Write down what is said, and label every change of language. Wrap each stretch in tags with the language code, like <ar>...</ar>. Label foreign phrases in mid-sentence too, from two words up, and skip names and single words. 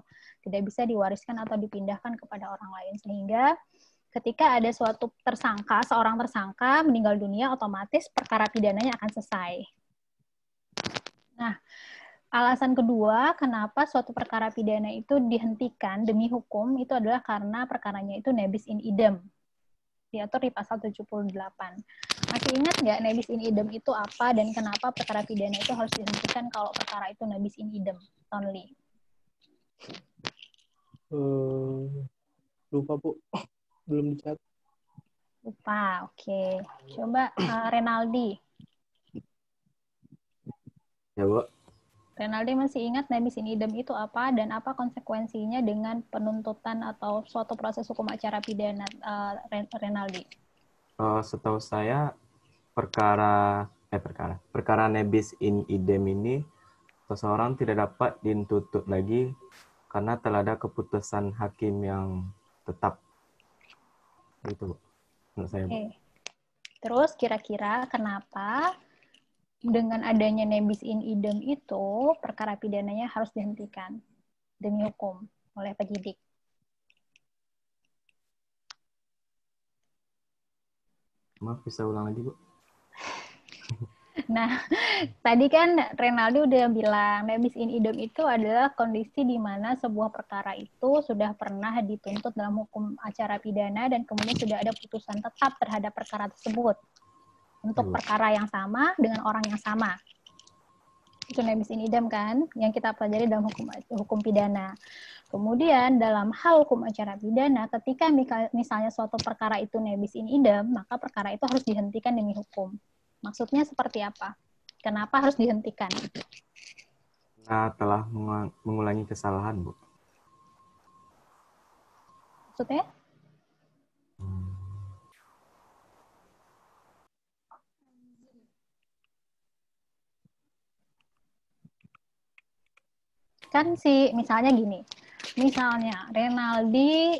<id>Tidak bisa diwariskan atau dipindahkan kepada orang lain. Sehingga ketika ada suatu tersangka, seorang tersangka meninggal dunia, otomatis perkara pidananya akan selesai. Nah, alasan kedua, kenapa suatu perkara pidana itu dihentikan demi hukum, itu adalah karena perkaranya itu</id> <la>nebis in idem.</la> <id>Diatur di pasal 78. Masih ingat nggak</id> <la>nebis in idem</la> <id>itu apa dan kenapa perkara pidana itu harus dihentikan kalau perkara itu</id> <la>nebis in idem?</la> <id>Tonli. Lupa, Bu. Belum dicatat. Lupa, oke. Coba Renaldi. Ya, Bu. Renaldi masih ingat</id> <la>nebis in idem</la> <id>itu apa dan apa konsekuensinya dengan penuntutan atau suatu proses hukum acara pidana, Renaldi? Setahu saya perkara</id> <la>nebis in idem</la> <id>ini seseorang tidak dapat dituntut lagi karena telah ada keputusan hakim yang tetap. Itu, menurut saya, Bu. Oke. Terus kira-kira kenapa dengan adanya</id> <la>nebis in idem</la> <id>itu perkara pidananya harus dihentikan demi hukum oleh penyidik? Maaf, bisa ulang lagi, Bu? Nah, tadi kan Renaldi udah bilang</id> <la>nebis in idem</la> <id>itu adalah kondisi di mana sebuah perkara itu sudah pernah dituntut dalam hukum acara pidana dan kemudian sudah ada putusan tetap terhadap perkara tersebut untuk perkara yang sama dengan orang yang sama. Itu</id> <la>nebis in idem</la> <id>kan, yang kita pelajari dalam hukum pidana. Kemudian dalam hal hukum acara pidana, ketika misalnya suatu perkara itu</id> <la>nebis in idem,</la> <id>maka perkara itu harus dihentikan demi hukum. Maksudnya seperti apa? Kenapa harus dihentikan? Nah, telah mengulangi kesalahan, Bu. Maksudnya? Kan misalnya gini, misalnya Renaldi</id>